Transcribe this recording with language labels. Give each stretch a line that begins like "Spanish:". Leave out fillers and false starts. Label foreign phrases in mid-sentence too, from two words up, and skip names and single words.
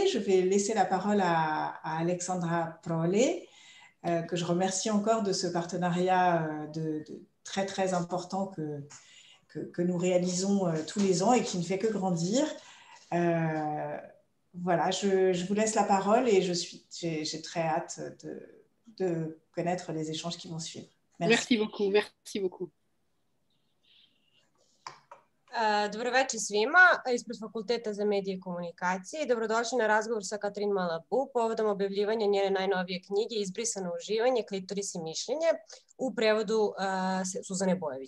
French: Je vais laisser la parole à Alexandra Prole, que je remercie encore de ce partenariat très très important que nous réalisons tous les ans et qui ne fait que grandir. Voilà, je vous laisse la parole et j'ai très hâte de connaître les échanges qui vont suivre. Merci. Merci beaucoup.
Serbian: Dobro večer svima ispred Fakulteta za medije i komunikacije i dobrodošli na razgovor sa Katrin Malabou povodom objavljivanja njene najnovije knjige Izbrisano uživanje, klitoris i mišljenje u prevodu Suzane Bojević.